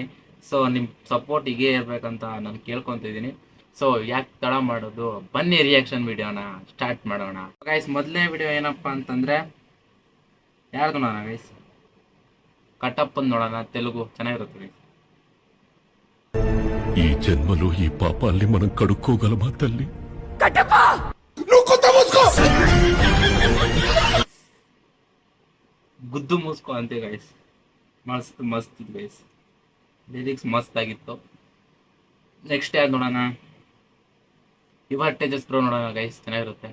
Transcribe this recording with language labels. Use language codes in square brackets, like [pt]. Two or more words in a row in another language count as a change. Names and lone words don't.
[kn] ಸೊ ನಿಮ್ಮ ಸಪೋರ್ಟ್ ಹೀಗೆ ಇರಬೇಕಂತ ನಾನು ಕೇಳ್ಕೊತಿದ್ದೀನಿ. ಸೊ ಯಾಕೆ ತಡ ಮಾಡೋದು, ಬನ್ನಿ [en] reaction videoನ [kn] ಸ್ಟಾರ್ಟ್ ಮಾಡೋಣ. ಗೈಸ್, ಮೊದಲನೇ ವಿಡಿಯೋ ಏನಪ್ಪ ಅಂತಂದರೆ ಯಾರ್ದು ನೋಡೋಣ ಗೈಸ್, ಕಟ್ಟಪ್ಪನ್ ನೋಡೋಣ. ತೆಲುಗು ಚೆನ್ನಾಗಿರುತ್ತೆ ಗೈಸ್. [te] ఈ జన్మలో ఈ పాపాల్ని మనం కడుక్కోగలమా తల్లి? [kn] ಗುದ್ದು ಮೂಸ್ಕೋ ಅಂತೆ ಗೈಸ್. ಮಸ್ತ್ ಮಸ್ತ್ ಇತ್ತು ಗೈಸ್, ಲಿರಿಕ್ಸ್ ಮಸ್ತ್ ಆಗಿತ್ತು. ನೆಕ್ಸ್ಟ್ ಯಾರು ನೋಡೋಣ, ಯುವ ಟೇಜಸ್ ಪ್ರೋ ನೋಡೋಣ ಗೈಸ್, ಚೆನ್ನಾಗಿರುತ್ತೆ.